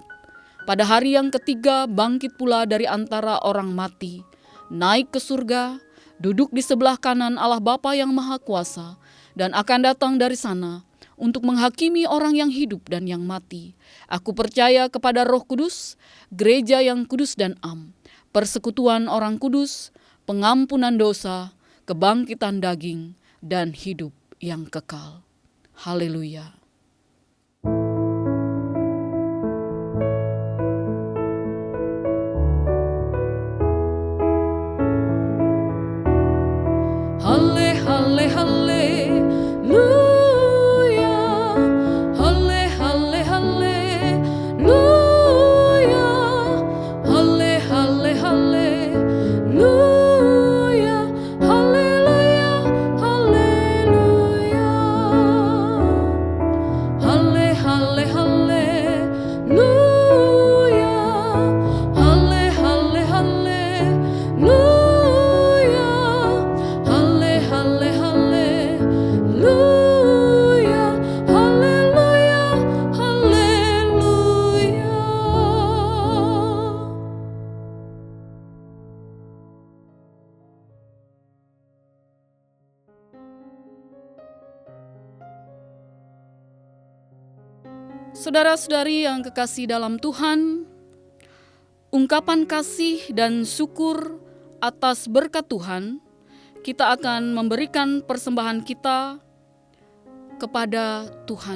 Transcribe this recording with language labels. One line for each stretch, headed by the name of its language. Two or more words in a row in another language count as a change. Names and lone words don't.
Indonesian: Pada hari yang ketiga bangkit pula dari antara orang mati, naik ke surga, duduk di sebelah kanan Allah Bapa yang Maha Kuasa, dan akan datang dari sana untuk menghakimi orang yang hidup dan yang mati. Aku percaya kepada Roh Kudus, gereja yang kudus dan am, persekutuan orang kudus, pengampunan dosa, kebangkitan daging, dan hidup yang kekal. Haleluya. Halle, halle, halleluya. Halle, halle, halleluya. Halle, halle, halleluya. Haleluya, haleluya. Halle, halle, halleluya. Halle, halle, halleluya. Halle, halle, haleluya. Haleluya, haleluya. Saudara-saudari yang kekasih dalam Tuhan, ungkapan kasih dan syukur atas berkat Tuhan, kita akan memberikan persembahan kita kepada Tuhan.